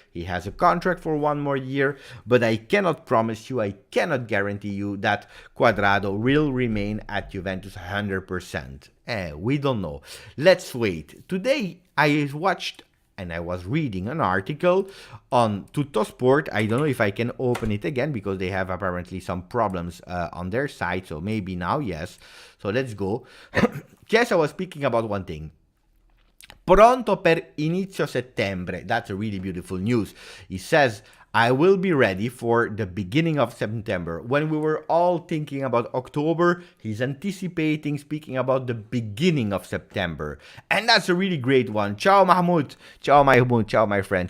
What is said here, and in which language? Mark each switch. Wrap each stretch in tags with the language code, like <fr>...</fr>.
<en>He has a contract for 1 more year, but I cannot promise you, I cannot guarantee you that Cuadrado will remain at Juventus 100%. We don't know. Let's wait. Today, I watched and I was reading an article on Tuttosport. I don't know if I can open it again because they have apparently some problems on their site. So maybe now, yes. So let's go. Chiesa was speaking about one thing.</en> <it>Pronto per inizio settembre.</it> <en>That's a really beautiful news. He says, I will be ready for the beginning of September. When we were all thinking about October, he's anticipating, speaking about the beginning of September. And that's a really great one. Ciao Mahmoud. Ciao Mahmoud. Ciao my friend.</en>